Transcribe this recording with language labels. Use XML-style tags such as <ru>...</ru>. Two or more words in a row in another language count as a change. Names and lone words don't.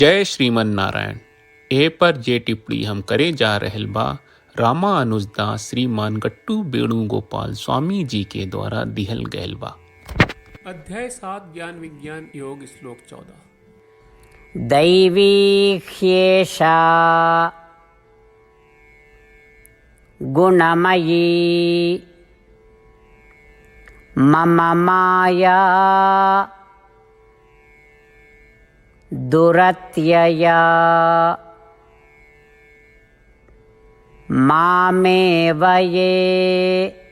<bho>जय श्रीमन नारायण। ए पर जे टिप्पणी हम करे जा रहल बा रामानुजदास श्रीमान गट्टू वेणुगोपाल स्वामी जी के द्वारा दिहल गयल बा। अध्याय 7 ज्ञान विज्ञान योग श्लोक 14।</bho> <sa>दैवी ह्येषा गुणमयी मम माया दुरत्यया मामेव ये</sa>